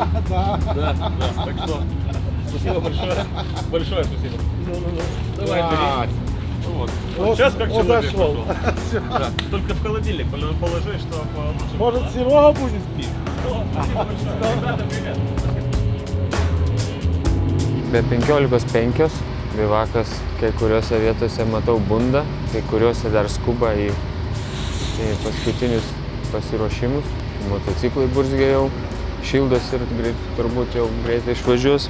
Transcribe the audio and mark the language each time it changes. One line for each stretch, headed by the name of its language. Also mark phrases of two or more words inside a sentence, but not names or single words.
Russian: Да. Так что спасибо большое. Большое спасибо. Давай, бери. Вот. Сейчас как человек пошел. Да. Только в холодильник положи, что получше. Может, Серега будет пить? Спасибо большое. Ребята, привет.
Lithuanian: Be 15:05 bivakas kai kuriuose vietose matau bunda, kai kuriuose dar skuba į paskutinius pasiruošimus. Motociklai burzgia jau, šildosi ir turbūt jau greitai išvažiuos.